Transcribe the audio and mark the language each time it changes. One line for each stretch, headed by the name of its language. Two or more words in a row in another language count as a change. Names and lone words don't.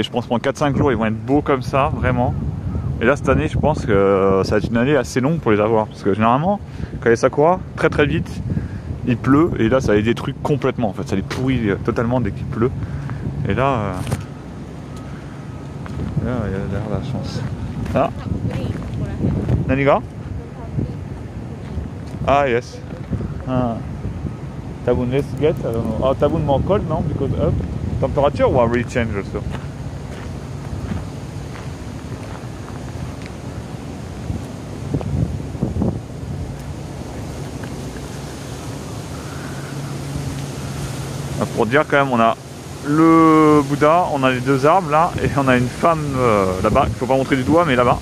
French: Je pense pendant 4-5 jours ils vont être beaux comme ça, vraiment. Et là cette année je pense que ça va être une année assez longue pour les avoir. Parce que généralement quand les sakuras, très vite il pleut, et là ça les détruit complètement en fait, ça les pourrit totalement dès qu'il pleut. Et là, il y a l'air de la chance.
English: Ah, Naniga? Ah yes. Tabun let's get, I don't know. Oh, Tabun more cold now because up temperature or really change also.
French: Pour dire quand même, on a le Bouddha, on a les deux arbres là, et on a une femme là-bas, qu'il faut pas montrer du doigt, mais là-bas.